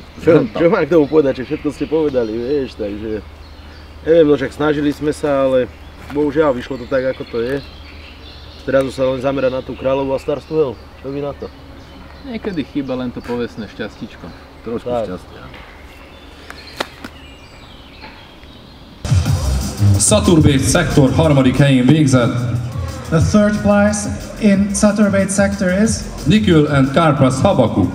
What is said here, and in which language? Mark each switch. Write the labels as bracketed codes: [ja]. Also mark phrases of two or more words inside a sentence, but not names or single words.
[sk] Čo mám k tomu povedať, že všetko ste povedali, vieš, takže neviem, no však snažili sme sa, ale bohužiaľ vyšlo to tak, ako to je. Teraz sa len zamerať na tú Kráľovú a Starstuhel, čo vy na to? Niekedy chýba len to povestné šťastíčko. Trošku šťastia. [hu] Saturbét szektor harmadik helyén végzett [en] The third place in Saturbate sector is Nikül and Karpras Habakuk.